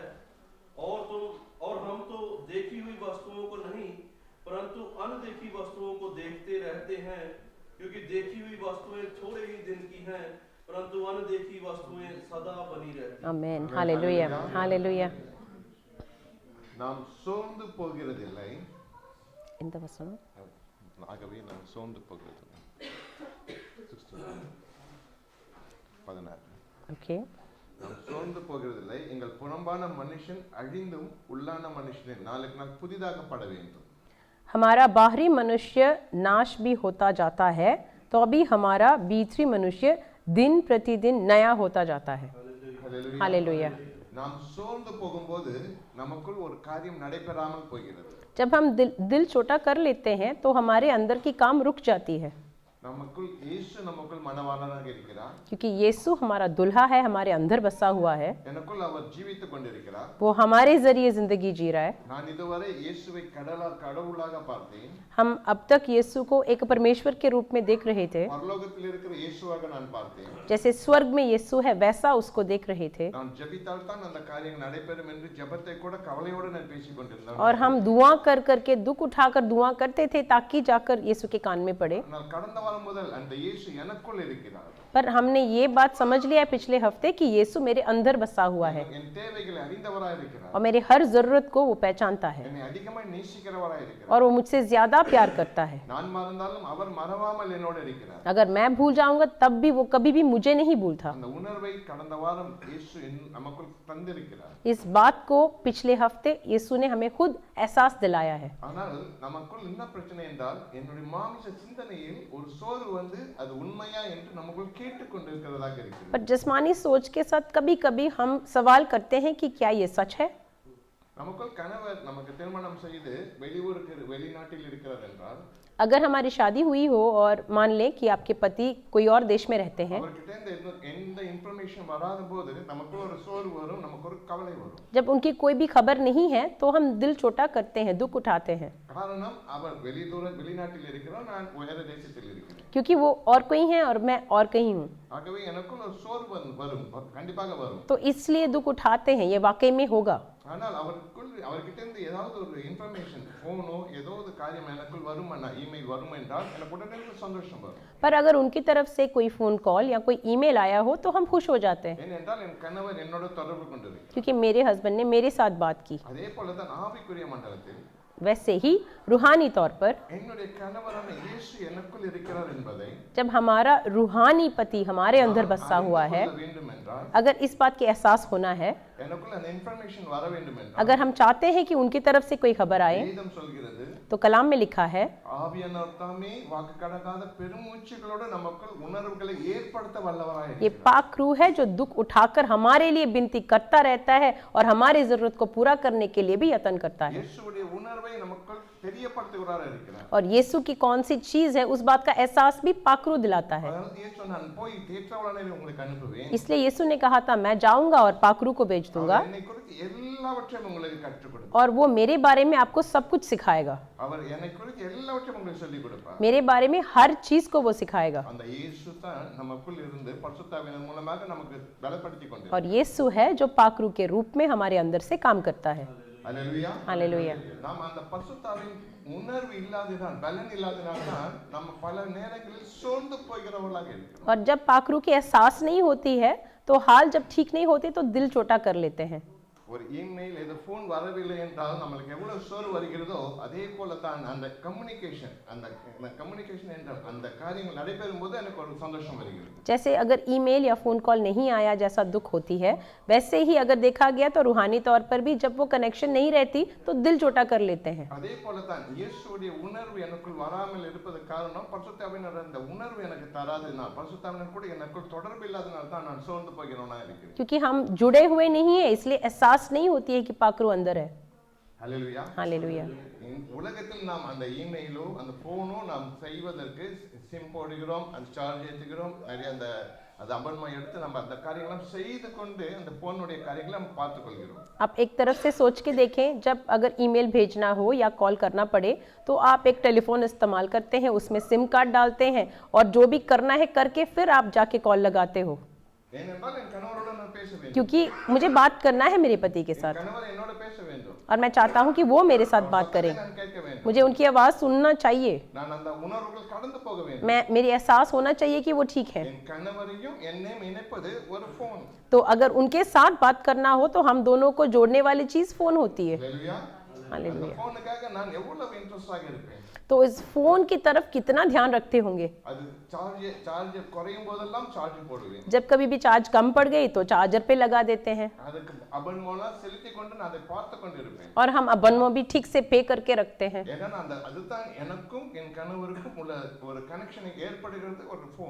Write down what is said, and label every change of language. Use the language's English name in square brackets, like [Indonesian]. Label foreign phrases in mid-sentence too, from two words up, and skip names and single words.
[Hindi] और हम तो देखी हुई वस्तुओं को नहीं, परंतु अनदेखी वस्तुओं को देखते रहते हैं, क्योंकि देखी हुई वस्तुएं थोड़े ही दिन की हैं, परंतु अनदेखी वस्तुएं सदा बनी रहती हैं। आमीन। हालेलुया। हालेलुया। [Tamil] நாம் சோர்ந்து போகிறதில்லை. இந்த வசனம் ஆகவே நாம் சோர்ந்து போகிறதில்லை. 16. ओके। நாம் சோர்ந்து போகிறதில்லை. எங்கள் புறம்பான மனுஷன் அழிந்தும் உள்ளான மனுஷனை நாளுக்கு நாள் புதிதாகப்பட வேண்டும். [Hindi] हमारा बाहरी मनुष्य नाश भी होता जाता है, तो अभी हमारा भीतरी मनुष्य दिन प्रतिदिन नया होता जाता है। [Tamil] ஹல்லேலூயா. [Hindi] हालेलुया। [Tamil] நாம் சோர்ந்து போகும்போது நமக்குள் ஒரு காரியம் நடைபெறாமல் போகிறது. [Hindi] जब हम दिल छोटा कर लेते हैं तो हमारे अंदर की काम रुक जाती है। [Tamil] நமக்குள் இயேசு நமக்குள் மணவாளனாக இருக்கிறார். [Hindi] क्योंकि यीशु हमारा दुल्हा है, हमारे अंदर बसा हुआ है, [Tamil] எனக்குள் அவர் ஜீவித்துக் கொண்டிருக்கிறார். [Hindi] वो हमारे जरिए जिंदगी जी रहा है. [Tamil] நான் இதுவரை இயேசுவை கடவுளாக பார்த்தேன். [Hindi] हम अब तक यीशु को एक परमेश्वर के रूप में देख रहे थे, [Tamil] பரலோகத்தில் இருக்கிற இயேசுவாக நான் பார்த்தேன். [Hindi] जैसे स्वर्ग में यीशु है वैसा उसको देख रहे थे. [Tamil] நான் ஜெபித்தால் தான் அந்த காரியம் நடைபெறும் என்று ஜெபத்தை கூட கவலையோடு நான் பேசிக் கொண்டிருந்தேன். [Hindi] और हम दुआ कर करके दुख उठाकर दुआ करते थे ताकि जाकर यीशु के कान में पड़े. [Tamil] ஆனால் கடந்த வாரம் முதல் அந்த இயேசு எனக்குள் இருக்கிறார். [Hindi] पर हमने ये बात समझ लिया पिछले हफ्ते कि यीशु मेरे अंदर बसा हुआ है [Tamil] என் தேவைகளை அறிந்தவராய் இருக்கிறார். [Hindi] और मेरे हर जरूरत को वो पहचानता है [Tamil] என்னை அதிகமாய் நேசிக்கிறவராய் இருக்கிறார். [Hindi] और वो मुझसे ज्यादा प्यार करता है. [Tamil] நான் மறந்தாலும் அவர் மறவாமல் என்னோடு இருக்கிறார். [Hindi] अगर मैं भूल जाऊंगा तब भी वो कभी भी मुझे नहीं भूलता. [Tamil] அந்த உணர்வை கடந்த வாரம் இயேசு நமக்குள் தந்திருக்கிறார். [Hindi] इस बात को पिछले हफ्ते यीशु ने हमें खुद एहसास दिलाया है. [Tamil] ஆனால் நமக்குள் என்ன பிரச்சனை என்றால் என்னுடைய மாமிச சிந்தனையில் ஒரு சோர்வு வந்து அது உண்மையா என்று நமக்குள் கேட்டுக்கொண்டிருக்கிறதாக இருக்கிறது. [Hindi] पर जिस्मानी सोच के साथ कभी कभी हम सवाल करते हैं कि क्या ये सच है. [Tamil] நமக்குள் கணவர் நமக்கு திருமணம் செய்து வெளிநாட்டில் இருக்கிறார் என்றால் [Hindi] अगर हमारी शादी हुई हो और मान लें कि आपके पति कोई और देश में रहते हैं, [Tamil] அவர்கிட்ட எந்த இன்ஃபர்மேஷன் வராத போது நமக்கு ஒரு சோர்வு வரும், நமக்கு ஒரு கவலை வரும். [Hindi] जब उनकी कोई भी खबर नहीं है तो हम दिल छोटा करते हैं, दुख उठाते हैं, [Tamil] காரணம் அவர் வெளிநாட்டில் இருக்கிறார், நான் வேற தேசத்தில் இருக்கிறேன். [Hindi] क्योंकि वो और कोई हैं और मैं और कहीं हूँ. [Tamil] ஆகவே எனக்குள் ஒரு சோர்வு வரும், கண்டிப்பாக வரும். [Hindi] तो इसलिए दुख उठाते हैं, ये वाकई में होगा. [Tamil] ஆனால் அவர்கிட்ட இருந்து ஏதாவது ஒரு இன்ஃபர்மேஷன் போனோ ஏதோ ஒரு காரியம் எனக்குள் வரும், ईमेल வரும் என்றால் எனக்கு உடனே சந்தோஷம் வரும். [Hindi] पर अगर उनकी तरफ से कोई [English] phone call [Hindi] या कोई ईमेल आया हो तो हम खुश हो जाते हैं, [Tamil] ஏனென்றால் என் கணவர் என்னோட தொடர்பு கொண்டிருக்கிறார். [Hindi] क्योंकि मेरे हस्बैंड ने मेरे साथ बात की. [Tamil] அதே போல தான் ஆவிக்குரிய மண்டலத்தில் [Hindi] वैसे ही रूहानी तौर पर [Tamil] என்னுடைய கணவரான இயேசு எனக்குள் இருக்கிறார் என்பதை [Hindi] जब हमारा रूहानी पति हमारे अंदर बसा हुआ है, [Tamil] வேண்டும் என்றால் [Hindi] अगर इस बात के एहसास होना है, [Tamil] எனக்குள்ள அந்த இன்ஃபர்மேஷன் வர வேண்டும் என்றால் [Hindi] अगर हम चाहते हैं कि उनकी तरफ से कोई खबर आए, [Tamil] வேதம் சொல்கிறது [Hindi] तो कलाम में लिखा है [Tamil] ஆவியானவர் தாமே வாக்கு கடக்காத பெருமூச்சுகளோடு நமக்குள் உணர்வுகளை ஏற்படுத்த வல்லவராய் [Hindi] ये पाक रूह है जो दुख उठाकर हमारे लिए विनती करता रहता है और हमारी जरूरत को पूरा करने के लिए भी यत्न करता है. [Tamil] இயேசுவுடைய உணர்வை நமக்குள் தெரியப்படுத்துகிறார் இருக்கிறார். [Hindi] और यीशु की कौन सी चीज है उस बात का एहसास भी पाक रूह दिलाता है. [Tamil] அதனால இயேசு நான் போய் தேற்றவாளனை உங்களுக்கு அனுப்புவேன். [Hindi] इसलिए यीशु ने कहा था मैं जाऊंगा और पाक रूह को भेज दूंगा [Tamil] என்னை குறித்து எல்லாவற்றையும் உங்களுக்கு கற்றுக் கொடுப்பார். [Hindi] और वो मेरे बारे में आपको सब कुछ सिखाएगा. [Tamil] அவர் என்னை குறித்து எல்லாவற்றையும் உங்களுக்கு சொல்லிக் கொடுப்பார். [Hindi] मेरे बारे में हर चीज को वो सिखाएगा. [Tamil] அந்த இயேசு தான் நமக்குள் இருந்து பரிசுத்தாவியின் மூலமாக நமக்கு பலப்படுத்திக் கொண்டிருக்கிறார். [Hindi] और यीशु है जो पाक रूह के रूप में हमारे अंदर से काम करता है. [Tamil] அல்லேலூயா. [Hindi] हालेलुया. [Tamil] நாம் அந்த பரிசுத்தாவின் உணர்வு இல்லாததால் பலன் இல்லாததால் தான் நம்ம பல நேரங்களில் சோர்ந்து போகிறவர்களாக இருக்கிறோம். [Hindi] और जब पाक रूह की एहसास नहीं होती है तो हाल जब ठीक नहीं होते तो दिल छोटा कर लेते हैं. [Tamil] ஒரு இமெயில் ஏதோ ஃபோன் வரவில்லை என்றால் நம்மளுக்கு எவ்வளவு சோர்வு வருகிறதோ அதே போல தான் அந்த கம்யூனிகேஷன் என்றால் அந்த காரியங்கள் நடைபெறும் போது எனக்கு ஒரு சந்தோஷம் வருகிறது. [Hindi] जैसे अगर ईमेल या [English] phone call [Hindi] नहीं आया जैसा दुख होती है, वैसे ही अगर देखा गया तो रूहानी तौर पर भी जब वो कनेक्शन नहीं रहती तो दिल छोटा कर लेते हैं. [Tamil] அதே போல தான் இயேசுவுடைய உணர்வு எனக்குள் வராமல் இருப்பதற்கு காரணம் பரிசுத்தாவியினர் அந்த உணர்வு எனக்கு தராதனால், பரிசுத்தாவியினர் கூட எனக்குள் தொடர்பு இல்லாதனால தான் நான் சோர்ந்து போகிறவனா இருக்கிறேன். [Hindi] क्योंकि हम जुड़े हुए नहीं है इसलिए एहसास नहीं होती है कि पाक रूह अंदर है. [Tamil] ஹல்லேலூயா. [Hindi] हालेलुया. [Tamil] உலகத்தில் நாம் அந்த இமெயிலோ அந்த போனோ நாம் செய்வதற்கு சிம் போடுகிறோம், அந்த சார்ஜ் ஏற்றுகிறோம், நிறைய அந்த அபன்மை எடுத்து நம்ம அந்த காரியங்களை செய்து கொண்டு அந்த போனுடைய காரியங்களை நம்ம பார்த்துக் கொள்கிறோம். [Hindi] आप एक तरफ से सोच के देखें, जब अगर ईमेल भेजना हो या कॉल करना पड़े तो आप एक टेलीफोन इस्तेमाल करते हैं, उसमें [English] sim card [Hindi] डालते हैं और जो भी करना है करके फिर आप जाके कॉल लगाते हो, [Tamil] ஏனென்றால் என் கணவரோடு நான் பேச வேண்டும், [Hindi] क्योंकि मुझे बात करना है मेरे पति के साथ [Tamil] கணவர் என்னோட பேச வேண்டும், [Hindi] और मैं चाहता हूँ कि वो मेरे साथ बात करें, [Tamil] நான் கேட்க வேண்டும், [Hindi] मुझे उनकी आवाज़ सुनना चाहिए, [Tamil] நான் அந்த உணர்வுகள் கடந்து போக வேண்டும். [Hindi] मेरी एहसास होना चाहिए कि वो ठीक है. [Tamil] என் கணவரையும் என்னையும் இணைப்பது ஒரு போன். [Hindi] तो अगर उनके साथ बात करना हो तो हम दोनों को जोड़ने वाली चीज़ फ़ोन होती है. [Tamil] ஹல்லேலூயா. அந்த [Hindi] हालेलुया. [Tamil] போனுக்காக நான் எவ்வளவு இன்ட்ரெஸ்டாக இருப்பேன். [Hindi] तो इस फ़ोन की तरफ कितना ध्यान रखते होंगे. [Tamil] அது சார்ஜ் குறையும் போதெல்லாம் சார்ஜ் போடுவேன். [Hindi] जब कभी भी चार्ज कम पड़ गई तो चार्जर पे लगा देते हैं [Tamil] அதுக்கு அபன் மூலம் செலுத்தி கொண்டு நான் அதை பார்த்து கொண்டிருப்பேன். [Hindi] और हम अबनमो भी ठीक से पे करके रखते हैं. [Tamil] ஏன்னா அதுதான் எனக்கும் என் கணவருக்கும் உள்ள ஒரு கனெக்ஷனை ஏற்படுகிறது ஒரு போன்.